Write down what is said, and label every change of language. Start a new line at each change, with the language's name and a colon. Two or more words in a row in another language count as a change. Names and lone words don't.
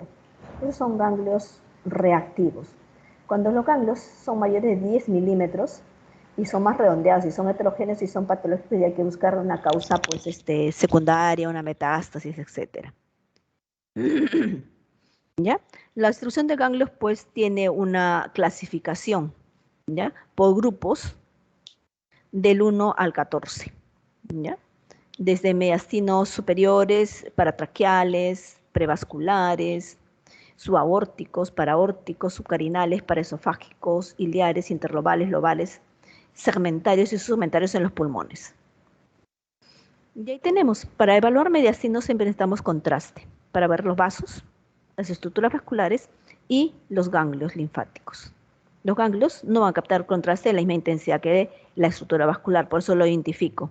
Spanish: Esos son ganglios reactivos. Cuando los ganglios son mayores de 10 milímetros, y son más redondeados, y son heterogéneos y son patológicos, y hay que buscar una causa pues, secundaria, una metástasis, etc. ¿Ya? La distribución de ganglios pues tiene una clasificación, ¿ya? Por grupos del 1 al 14, ¿ya? Desde mediastinos superiores, paratraqueales, prevasculares, subaórticos, paraórticos, subcarinales, paraesofágicos, iliares, interlobales, lobales, segmentarios y subsegmentarios en los pulmones. Y ahí tenemos, para evaluar mediastinos siempre necesitamos contraste, para ver los vasos, las estructuras vasculares y los ganglios linfáticos. Los ganglios no van a captar contraste de la misma intensidad que la estructura vascular, por eso lo identifico.